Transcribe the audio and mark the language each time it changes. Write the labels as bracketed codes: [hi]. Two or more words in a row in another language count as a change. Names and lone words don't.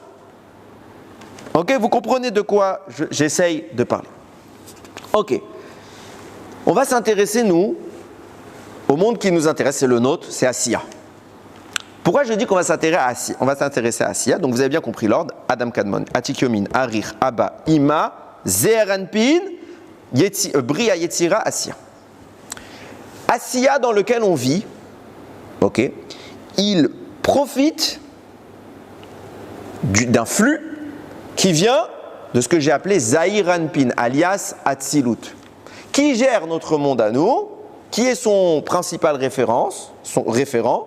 [fr] Ok, vous comprenez de quoi j'essaye de parler. Ok. On va s'intéresser, nous, au monde qui nous intéresse, c'est le nôtre, c'est Asiya. Pourquoi je dis qu'on va s'intéresser à Asiya? Donc vous avez bien compris l'ordre. Adam Kadmon, Atik Yomin, Arir, Abba, Ima, Ze'er Anpin, Bria, Yetzira, Asiya. Asiya dans lequel on vit, ok, il profite d'un flux qui vient de ce que j'ai appelé Ze'er Anpin, alias Atzilut. Qui gère notre monde à nous? Qui est son principal son référent?